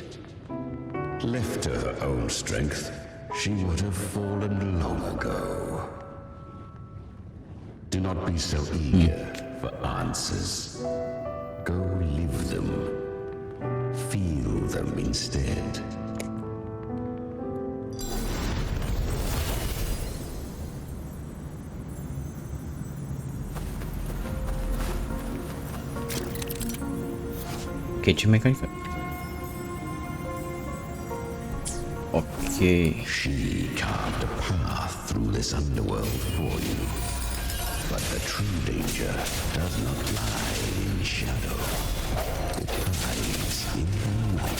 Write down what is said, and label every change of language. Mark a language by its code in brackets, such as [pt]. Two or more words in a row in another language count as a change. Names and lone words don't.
[en] Left to her own strength, she would have fallen long ago. Do not be so eager for answers. Go live them. Feel them instead. [ro] Ok, ce mecanică? Ok. [en] She carved a path through this underworld for you. But the true danger does not lie in shadow. It hides in the light.